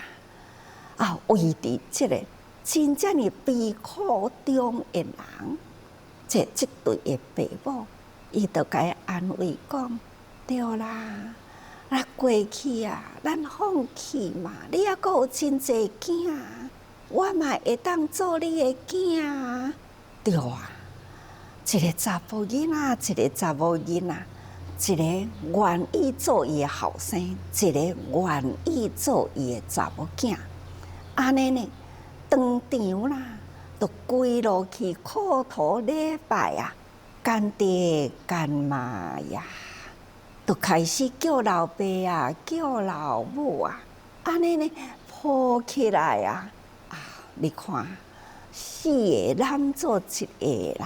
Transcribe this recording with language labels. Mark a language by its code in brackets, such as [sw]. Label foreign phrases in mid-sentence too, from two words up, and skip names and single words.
[nan] 啊，为伫这个真正的悲苦中的人，这对的父母，伊就甲伊安慰讲：对啦，咱过去啊，咱放弃嘛，你还阁有真济囝，我嘛会当做你的囝，对啊。一个查甫囡仔，一个查某囡仔，一个愿意做伊的后生，一个愿意做伊的查某囝。安尼呢，当场啦，就规路去叩头礼拜啊，干爹干妈呀，就开始叫老爸啊，叫老母啊，安尼呢抱起来啊，你看4个揽做一个啦。